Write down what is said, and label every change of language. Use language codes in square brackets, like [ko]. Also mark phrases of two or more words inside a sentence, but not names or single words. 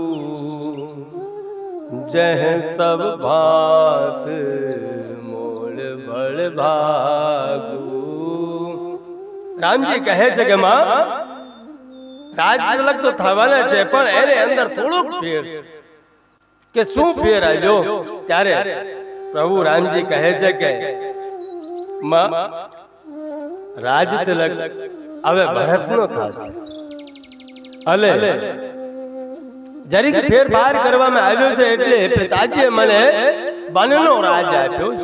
[awa] जह सब भात मोल बड़ भागू [gu] રામ જી કહે છે કે માં રાજ તિલક તો થવાને છે પણ એને અંદર થોડોક ફેર કે શું ફેર આવ્યો ત્યારે પ્રભુ રામજી કહે છે કે માં રાજ તિલક હવે ભરતનો થાશે અલે જરીક ફેરફાર કરવામાં આવ્યો છે એટલે પિતાજીએ મને વનનો રાજ આપ્યો છે.